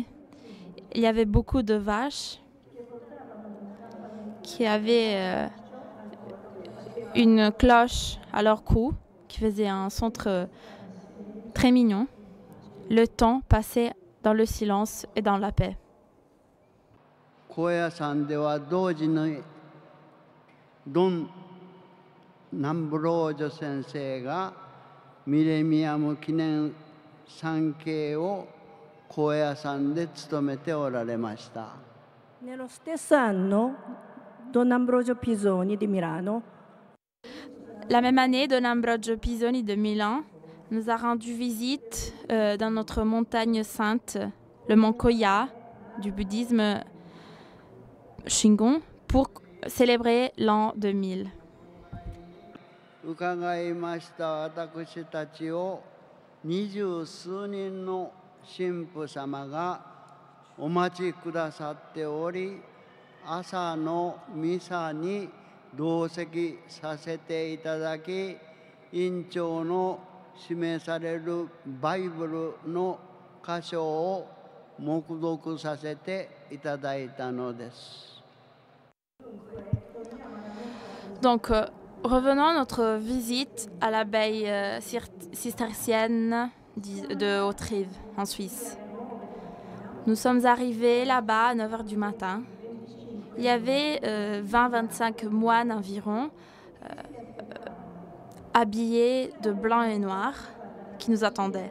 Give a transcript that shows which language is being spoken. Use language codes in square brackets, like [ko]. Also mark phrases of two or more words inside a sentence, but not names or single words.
[fr] Il y avait beaucoup de vaches qui avaient une cloche à leur cou qui faisait un son très mignon. Le temps passait dans le silence et dans la paix. [ja] 高野山では同時にドン・ナンブロージョ先生がミレニアム記念参詣を高野山で務めておられました。 [it] Nello stesso anno, Don Ambrogio Pisoni di Milano [fr] La même année, Don Ambrogio Pisoni de Milan nous a rendu visite dans notre montagne sainte, le mont Koya, du bouddhisme Shingon, pour célébrer l'an 2000. [ja] 伺いました私たちを20数人の神父様がお待ちくださっており、朝のミサに同席させていただき、院長の示されるバイブルの箇所を黙読させていただいたのです。 [fr] Donc, revenons à notre visite à l'abbaye cistercienne de Haute-Rive, en Suisse. Nous sommes arrivés là-bas à 9 h du matin. Il y avait 20-25 moines environ, habillés de blanc et noir, qui nous attendaient.